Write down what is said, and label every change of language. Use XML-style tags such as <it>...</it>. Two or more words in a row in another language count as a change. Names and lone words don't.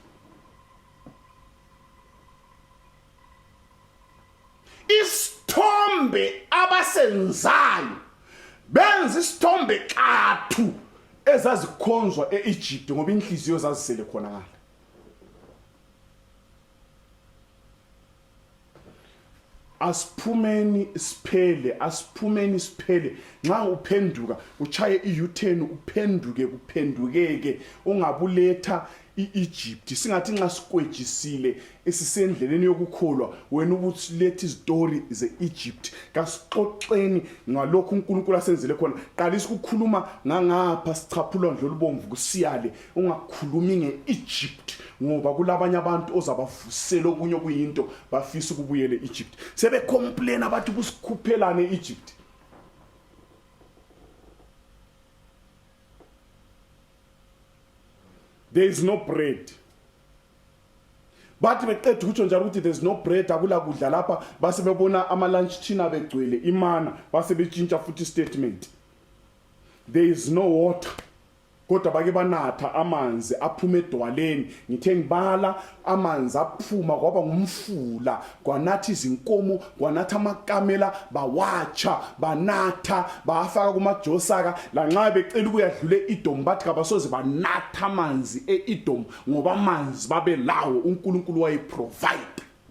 <nd>Isithombe abasenzayo benza isithombe kathu ezazikhonzwa eEgypt ngoba inhliziyo zazisele khona ngala. Asiphumeni siphele nxa uphenduka uchaye i-U-turn uphendukeke ungabuletha iEgypt. Singathi nxa sikwejisile esisendleleni yokukholwa wena ubuthi letha izitori zeEgypt. Kasixoxeni ngalokho uNkulunkulu asenzele khona. Qalisa ukukhuluma ngangapha sichaphulwa ndlo lubomvu kusiyale, ungakhulumi ngeEgypt ngoba kulabanye abantu ozabavusela okunye okuyinto bafisa ukubuyela eEgypt. Sebe complain abathi kusikhuphelane eEgypt.</nd> <en>There is no bread.</en> <nd>Bathi beqeda ukutsho njalo ukuthi</nd> <en>there is no bread,</en> <nd>akula kudla lapha, base bebona ama lunch thina begcwele imana, base betshintsha futhi statement.</nd> <en>There is no water.</en> <nd>Kodwa bake banatha amanzi aphuma edwaleni. Ngithe ngibala amanzi aphuma kwaba ngumfula, kwanathi izinkomo, kwanatha amakamela, bawatsha, banatha, bafaka kumajosaka. Lanxa becela ukuyadlula eEdom bathi kabasoze banatha amanzi eEdom ngoba amanzi babelawo uNkulunkulu wayeprovide.</nd>